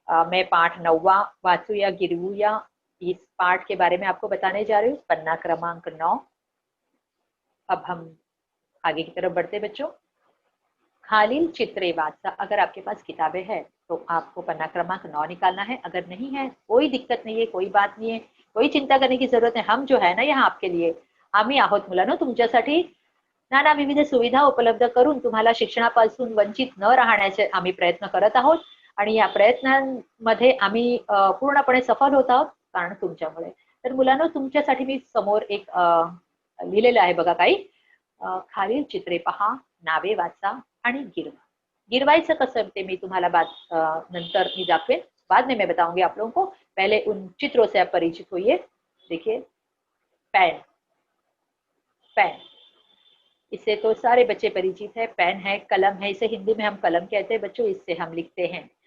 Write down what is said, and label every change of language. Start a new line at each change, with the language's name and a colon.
Hindi: मैं पाठ 9वा
Marathi: वाचूया गिरवूया,
Hindi: इस पाठ के बारे में आपको बताने जा रही हूँ, पन्ना क्रमांक 9। अब हम आगे की तरफ बढ़ते बच्चों।
Marathi: खालील चित्रे वाचा,
Hindi: अगर आपके पास किताबें हैं तो आपको पन्ना क्रमांक 9 निकालना है, अगर नहीं है कोई दिक्कत नहीं है, कोई बात नहीं है, कोई चिंता करने की जरूरत है। हम जो है ना यहाँ आपके लिए,
Marathi: आम्ही आहोत मुलांनो तुमच्यासाठी नाना विविध सुविधा उपलब्ध करून तुम्हाला शिक्षणापासून वंचित न राहण्याचे आम्ही प्रयत्न करत आहोत, आणि या प्रयत्नांमध्ये आम्ही पूर्णपणे सफल होत आहोत, कारण तुमच्यामुळे। तर मुलांनो तुमच्यासाठी मी समोर एक लिहिलेलं आहे बघा काही, खालील चित्रे पहा, नावे वाचा आणि गिरवा। गिरवायचं कसं ते मी तुम्हाला नंतर मी दाखवेन,
Hindi: बाद में मैं बताऊंगी आप लोगों को, पहले उन चित्रों से आप परिचित होइए। देखिए पेन, पेन, इससे तो सारे बच्चे परिचित है। पेन है, कलम है, इसे हिंदी में हम कलम कहते हैं बच्चों, इससे हम लिखते हैं।